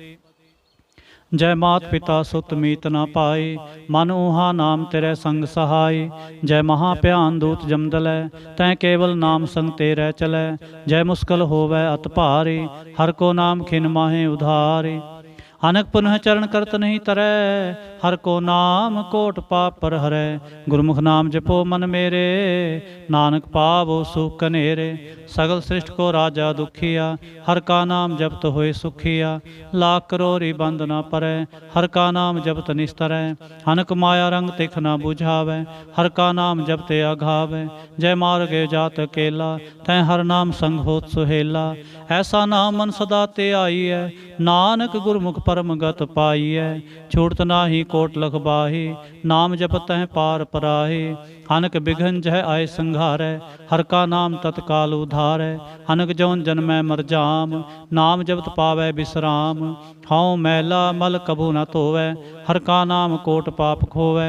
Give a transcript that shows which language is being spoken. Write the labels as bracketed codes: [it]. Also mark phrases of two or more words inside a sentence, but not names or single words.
[pa] ਜੈ ਮਾਤ ਪਿਤਾ ਸੁਤ ਮੀਤ ਨਾ ਪਾਈ ਮਨ ਊਹਾ ਨਾਮ ਤੇਰੇ ਸੰਗ ਸਹਾਈ। ਜੈ ਮਹਾ ਭਿਆਨ ਦੂਤ ਜਮਦਲੈ ਤੈ ਕੇਵਲ ਨਾਮ ਸੰਗ ਤੇਰੇ ਚਲੈ। ਜੈ ਮੁਸਕਲ ਹੋਵੈ ਅਤ ਭਾਰੀ ਹਰ ਕੋ ਨਾਮ ਖਿਨ ਮਾਹੇ ਉਧਾਰੀ। ਅਨਕ ਪੁਨਹ ਚਰਣ ਕਰਤ ਨਹੀ ਤਰੈ, ਹਰ ਕੋ ਨਾਮ ਕੋਟ ਪਾਪ ਪਰ ਹਰੈ। ਗੁਰਮੁਖ ਨਾਮ ਜਪੋ ਮਨ ਮੇਰੇ, ਨਾਨਕ ਪਾਵੋ ਸੁਖ ਕਨੇਰੇ। ਸਗਲ ਸ੍ਰਿਸਟ ਕੋ ਰਾਜਾ ਦੁਖੀਆ, ਹਰ ਕਾ ਨਾਮ ਜਪਤ ਹੋਇ ਸੁਖੀਆ। ਲਾਖ ਕਰੋਰੀ ਬੰਧ ਨ ਪਰੈ, ਹਰ ਕਾ ਨਾਮ ਜਪਤ ਨਿਸਤਰੈ। ਅਨਕ ਮਾਇਆ ਰੰਗ ਤਿਖ ਨ ਬੁਝਾਵੈ, ਹਰ ਕਾ ਨਾਮ ਜਪਤੇ ਅਘਾਵੈ। ਜੈ ਮਾਰਗ ਜਾਤ ਅਕੇਲਾ, ਤੈ ਹਰ ਨਾਮ ਸੰਗ ਹੋਤ ਸੁਹੇਲਾ। ਐਸਾ ਨਾਮ ਮਨ ਸਦਾ ਤੇ ਆਈ ਹੈ, ਨਾਨਕ ਗੁਰਮੁਖ ਪਰਮ ਗਤ ਪਾਈ ਹੈ। ਛੂਟਤ ਨਾਹੀ ਕੋਟ ਲਖ ਬਾਹੀ, ਨਾਮ ਜਪਤ ਹੈ ਪਾਰ ਪਰਾਹੀ। ਅਨਕ ਬਿਘਨ ਜਹ ਆਇ ਸੰਘਾਰੈ, ਹਰ ਕਾ ਨਾਮ ਤਤਕਾਲ ਉਧਾਰੈ। ਅਨਕ ਜੋਨ ਜਨਮੈ ਮਰ ਜਾਮ, ਨਾਮ ਜਪਤ ਪਾਵੈ ਬਿਸ੍ਰਾਮ। ਹਉ ਮੈਲਾ ਮਲ ਕਬਹੂ ਨ ਧੋਵੈ, ਹਰ ਕਾ ਨਾਮ ਕੋਟ ਪਾਪ ਖੋਵੈ।